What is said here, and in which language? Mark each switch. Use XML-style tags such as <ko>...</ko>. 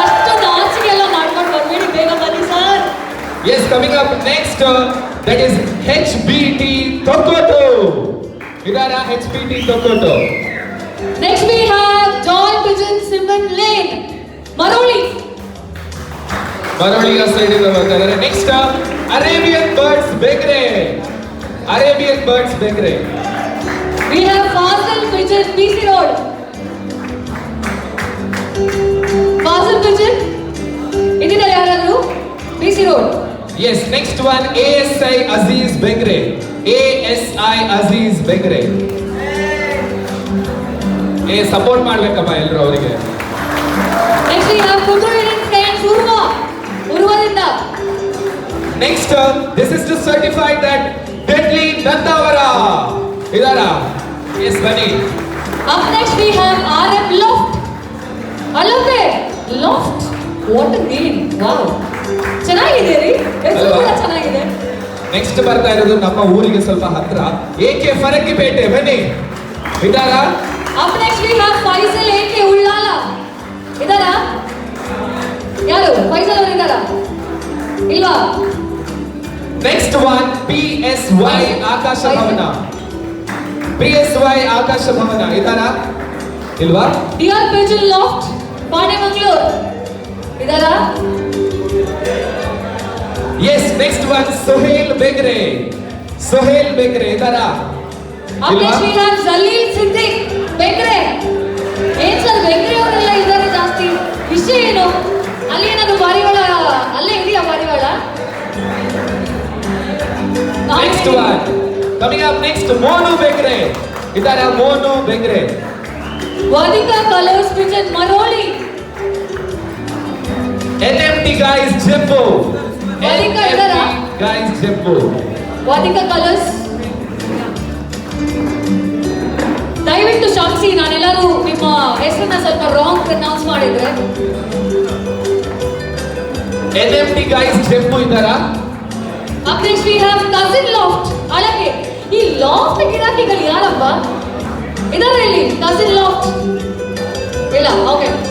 <kn>ಅಷ್ಟೊಂದು ಆಚಿಗೆ ಎಲ್ಲ ಮಾಡ್ಕೊಂಡು ಬರ್ಬೇಡಿ, ಬೇಗ ಬನ್ನಿ sir.</kn> <en>Yes, coming up next, that is HBT Tokoto.</en> <kn>Idara HBT Tokoto.</kn> <en>Next we have Joy Pigeon Simon Lane, Maroli.</en> <kn>Maroliya side ಇಂದ ಬರ್ತಾರೆ.</kn> <en>Next, Arabian Birds Begre. Arabian Birds Begre. We have Fazal Pigeon, BC Road.</en> <kn>Fazal Pigeon, ಇದೀರಾ ಯಾರಾದ್ರು?</kn> <en>BC Road. Yes, next one, ASI Aziz Begre. ASI Aziz Begre.</en> <kn>Support ಮಾಡ್ಬೇಕಪ್ಪ ಎಲ್ಲರೂ ಅವರಿಗೆ.</kn> <en>Next we have Kudru Friends Urvaದಿಂದ. Next, this is to certify that Deadly Nandavara.</en> <kn>Idara.</kn> <en>Yes, Bunny. Up next we have RM Loft. Alove Loft. What a name. Wow.</en> <kn>ಚೆನ್ನಾಗಿದೆ ರೀ. ಹೆಸರು ಕೂಡ ಚೆನ್ನಾಗಿದೆ. Next ಬರ್ತಾ ಇರೋದು ನಮ್ಮ ಊರಿಗೆ ಸ್ವಲ್ಪ ಹತ್ರ, AK ಫರಕ್ಕಿಪೇಟೆ. ಬನ್ನಿ. ಇದಾರ?</kn> <en>Up next we have Faisal AK Ullal.</en> <kn>ಇದಾರ? ಯಾರು? ಫೈಸಲ್ ಅವರು ಇದಾರ? ಇಲ್ವಾ?</kn> <en>Next one PSY Akash Bhavan.</en> <kn>PSY ಆಕಾಶ ಭವನ. ಇದಾರ? ಇಲ್ವಾ? DR Pigeon Loft, ಪಾಣೆಮಂಗ್ಳೂರ್. ಇದಾರ? Yes, next one, Sohail Begre. Sohail Begre. ಇದಾರ?</kn> <en>Up next we have Zalil Siddiq, Bengre.</en> <kn>ಏನ್ ಸರ್ ಬೆಂಗ್ರೆ ಅವರೆಲ್ಲ ಇದ್ದಾರೆ ಜಾಸ್ತಿ, ವಿಷಯ ಏನು? ಅಲ್ಲಿ ಏನಾದ್ರು ಪಾರಿವಾಳ ಅಲ್ಲೇ ಇದೆಯಾ ಪಾರಿವಾಳ?</kn> <en>Next one, coming up next, Monu Begre.</en> <kn>ಇದಾರ?</kn> <en>Monu Begre. Vadika colours pigeon Maroli. NMT guys Jeppo.</en> <kn>ವಾದಿಕಾ ಇದಾರ?</kn> <en>Guys Jeppo. Vadika colours.</en> <kn>ದಯವಿಟ್ಟು ಕ್ಷಮಿಸಿ, ನಾನೆಲ್ಲರೂ ನಿಮ್ಮ ಹೆಸರನ್ನ ಸ್ವಲ್ಪ ರಾಂಗ್ ಪ್ರನೌನ್ಸ್ ಮಾಡಿದ್ರೆ. NMT guys Jeppo ಇದಾರ?</kn> <en>Up next we have Cousin Loft, ಅಳಗೆ.</en> <kn>ಈ ಲಾಫ್ಟ್ ಗಿರಾಕಿಗಳು ಯಾರಪ್ಪ ಇದಾರೆ ಇಲ್ಲಿ? Cousin Loft ಇಲ್ಲ? ಓಕೆ.</kn>